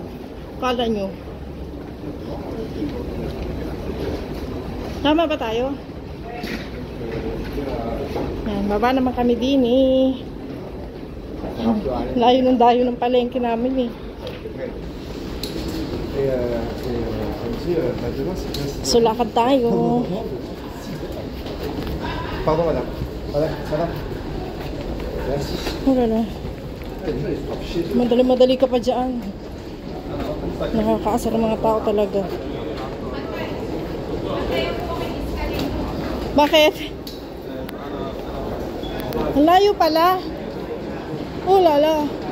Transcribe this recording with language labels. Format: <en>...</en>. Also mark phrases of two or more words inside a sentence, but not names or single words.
<tl>Kala nyo. Tama ba tayo? Yan. Baba naman kami din eh. Layo ng dayo ng palengke namin eh. So lakad tayo.</tl> <fr>Pardon madame. Madame.</fr> <tl>Wala na. Madali ka pa dyan. Nakakaasar ang mga tao talaga. Bakit? Ang layo pala.</tl> <fr>Oh lala.</fr>